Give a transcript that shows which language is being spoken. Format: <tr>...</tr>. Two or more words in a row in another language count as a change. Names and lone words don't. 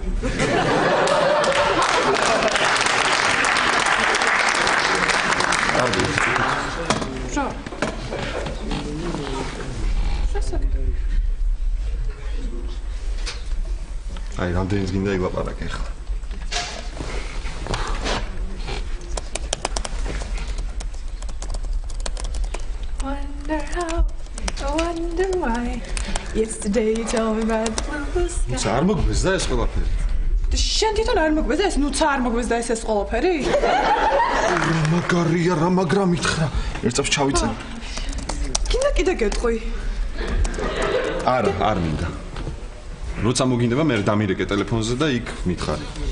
<ka>რა? აი, რამდენიც გინდა ილაპარაკე ახლა.</ka> <en>Wonder how, I wonder why. Yesterday you told me about the sky.</en> <ka>ნუცა არ მოგვეზდა ეს ყველაფერი. შენ თვითონ არ მოგვეზდა ეს? ნუცა არ მოგვეზდა ეს ყველაფერი? რა მაგარია, რა მაგრა მითხრა. ერთ წამს ჩავიწე. გინდა კიდე გეტყვი? არა, არ მინდა. როცა მოგინდება მე დამირეკე ტელეფონზე და იქ მითხარი.</ka>